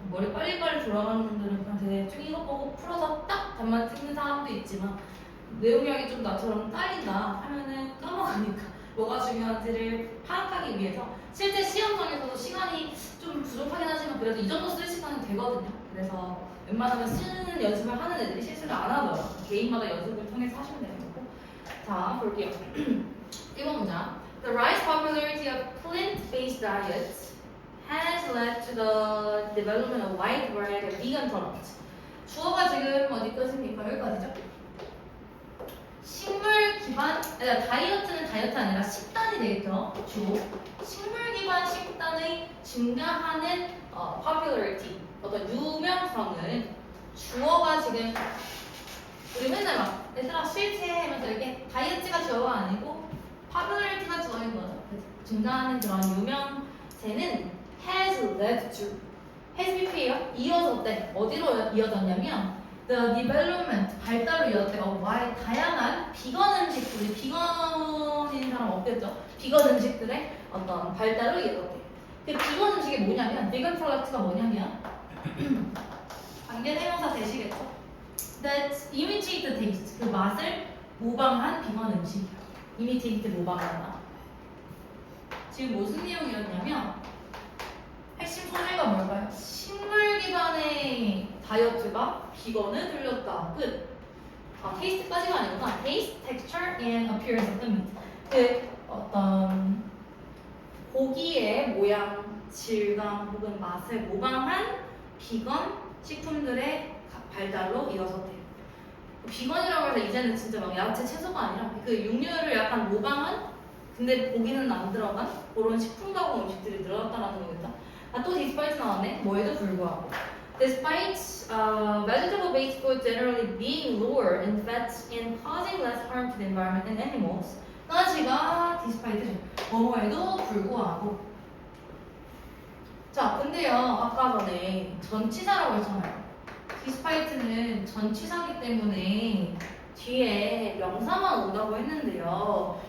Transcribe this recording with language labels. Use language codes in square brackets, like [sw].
[ko] 머리 빨리빨리 돌아가는 분들은 그냥 대충 이거 보고 풀어서 딱 답만 찍는 사람도 있지만 내용량이 좀 나처럼 딸린다 하면은 까먹으니까 뭐가 중요한지를 파악하기 위해서 실제 시험장에서도 시간이 좀 부족하긴 하지만 그래도 이 정도 쓸 시간은 되거든요. 그래서 웬만하면 쓰는 연습을 하는 애들이 실수를 안 하더라고요. 개인마다 연습을 통해서 하시면 되는 거고. 자, 볼게요. 1번 문장. [en] The rise popularity of plant-based diets has led to the development of wide variety of vegan products. [ko] 주어가 지금 어디까지입니까? 여기까지죠? 식물 기반, 다이어트는 다이어트 아니라 식단이 되겠죠? 주로. 식물 기반 식단의 증가하는 popularity, 어떤 유명성은 주어가 지금 우리 맨날 막 얘들아 실체 하면서 이렇게 다이어트가 주어가 아니고 popularity가 주어인 거죠. 증가하는 그런 유명세는 has led to has BP예요. 이어졌대. 어디로 이어졌냐면 the development 발달로 이어졌대. why 다양한 비건 음식들이 비건인 사람 없겠죠? 비건 음식들의 어떤 발달로 이어졌대. 그 비건 음식이 뭐냐면 vegan product가 뭐냐면 관계 대명사 되시겠죠? [en] That imitate the taste [ko] 그 맛을 모방한 비건 음식. imitate 모방하다. 지금 무슨 내용이었냐면 핵심 소재가 뭘까요? 식물 기반의 다이어트가 비건을 들렸다. 끝. 테이스트까지가 아니구나. [en] Taste, texture, and appearance of the meat. [ko] 그 어떤 고기의 모양, 질감 혹은 맛을 모방한 비건 식품들의 발달로 이어졌대요. 비건이라고 해서 이제는 진짜 막 야채, 채소가 아니라 그 육류를 약간 모방한 근데 고기는 안 들어간 그런 식품 가공 음식들이 늘어났다는 거겠죠. 또 despite 나왔네. 뭐에도 불구하고. [en] Despite vegetable-based food generally being lower in fats and causing less harm to the environment and animals. [ko] 까지가 despite죠. 뭐뭐에도 불구하고. 자, 근데요. 아까 전에 전치사라고 했잖아요. despite는 전치사기 때문에 뒤에 명사만 온다고 했는데요.